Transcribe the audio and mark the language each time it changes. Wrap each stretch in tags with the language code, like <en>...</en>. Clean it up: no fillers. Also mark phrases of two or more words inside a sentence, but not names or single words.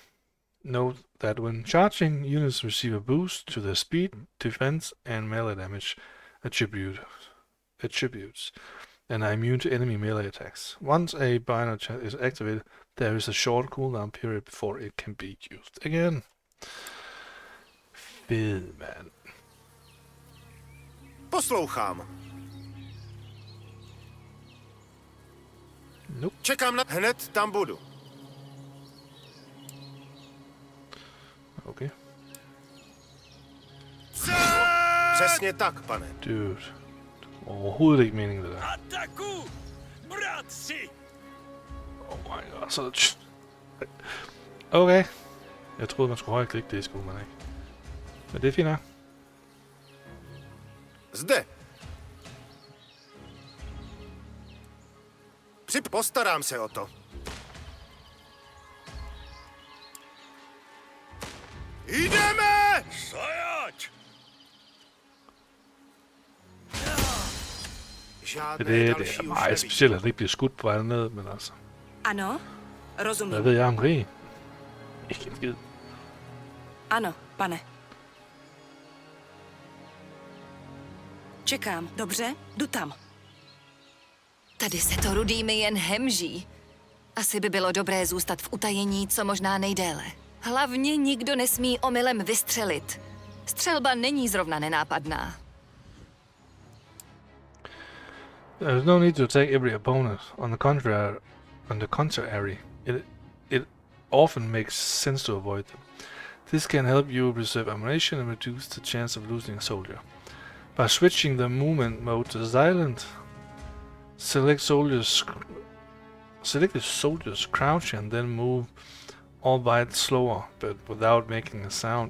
<en>Note that when charging, units receive a boost to their speed, defense, and melee damage attributes, and are immune to enemy melee attacks. Once a bayonet charge is activated, there is a short cooldown period before it can be used again.</en> <da>Fed, man.</da> <cs>Poslouchám.</cs> <en>Nope.</en> <cs>Čekám na... Hned tam budu.</cs> <en>Okay.</en> <cs>Přesně tak, pane.</cs> <en>Dude.</en> <da>Overhovedet ikke meningen, det der.</da> <cs>Ataku! Bratři!</cs> <en>Oh my god, så... Okay.</en> <da>Jeg troede, man skulle højreklikke, det skulle man ikke. Men det er fint nok.</da> <cs>Zde. Postarám se o to. Jdeme! Stojač!</cs> <da>Det er meget specielt, at det ikke bliver skudt på vej ned, men altså...</da> <cs>Ano, rozumím.</cs> <da>Hvad ved jeg om krig? Ikke en skid.</da> <cs>Ano, pane. Čekám, dobře? Jdu tam. Tady se to rudými jen hemží. Asi by bylo dobré zůstat v utajení co možná nejdéle. Hlavně nikdo nesmí omylem vystřelit. Střelba není zrovna nenápadná.</cs> <en>There's no need to attack every opponent. On the contrary, it often makes sense to avoid them. This can help you preserve ammunition and reduce the chance of losing a soldier. By switching the movement mode to silent, select the soldiers crouch and then move albeit slower, but without making a sound.</en>